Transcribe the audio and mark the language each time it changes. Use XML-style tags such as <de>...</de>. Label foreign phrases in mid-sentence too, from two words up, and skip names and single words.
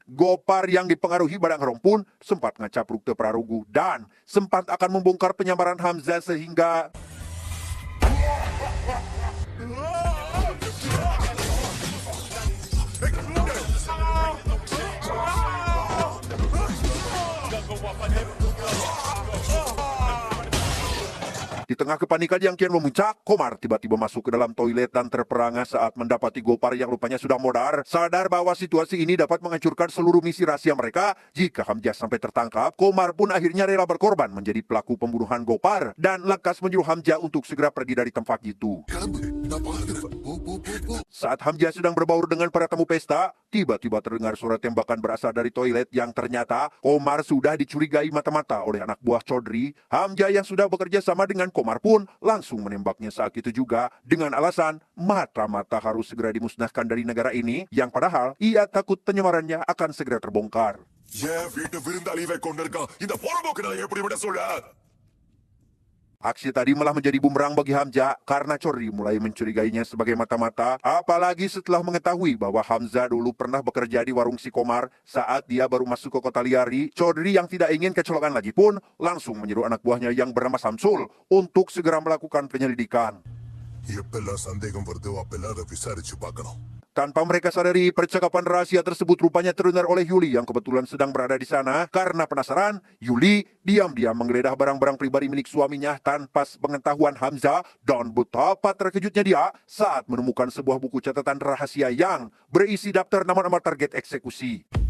<id>Gopar yang dipengaruhi barang haram pun sempat ngacap rukte Prarugu dan sempat akan membongkar penyamaran Hamzah sehingga di tengah kepanikan yang kian memuncak, Komar tiba-tiba masuk ke dalam toilet dan terperangah saat mendapati Gopar yang rupanya sudah modar. Sadar bahwa situasi ini dapat menghancurkan seluruh misi rahasia mereka jika Hamzah sampai tertangkap, Komar pun akhirnya rela berkorban menjadi pelaku pembunuhan Gopar dan lekas menyuruh Hamzah untuk segera pergi dari tempat itu.</id> <ta>கிளம்பு, நான் பாக்குறேன். போ, போ, போ, போ.</ta> <id>Saat Hamzah sedang berbaur dengan para tamu pesta, tiba-tiba terdengar suara tembakan berasal dari toilet yang ternyata Komar sudah dicurigai mata-mata oleh anak buah Chaudhry. Hamzah yang sudah bekerja sama dengan Komar pun langsung menembaknya saat itu juga dengan alasan mata-mata harus segera dimusnahkan dari negara ini, yang padahal ia takut penyamarannya akan segera terbongkar.</id> <ta>ஏன் வீட்டு விருந்தாளியை கொண்டிருக்கான் இந்த போறபோக்கு நான் எப்படி விட சொல்ல</ta> <id>Aksi tadi malah menjadi bumerang bagi Hamzah karena Chaudhry mulai mencurigainya sebagai mata-mata, apalagi setelah mengetahui bahwa Hamzah dulu pernah bekerja di warung si Komar saat dia baru masuk ke kota Liari. Chaudhry yang tidak ingin kecolongan lagi pun langsung menyuruh anak buahnya yang bernama Samsul untuk segera melakukan penyelidikan.</id> <ta>எப்பெல்லாம் சந்தேகம் வருதோ அப்பெல்லாம் அதை விசாரிச்சு பார்க்கணும்.</ta> <id>Tanpa mereka sadari, percakapan rahasia tersebut rupanya terdengar oleh Yuli yang kebetulan sedang berada di sana. Karena penasaran, Yuli diam-diam menggeledah barang-barang pribadi milik suaminya tanpa pengetahuan Hamzah, dan betapa terkejutnya dia saat menemukan sebuah buku catatan rahasia yang berisi daftar nama-nama target eksekusi.</id>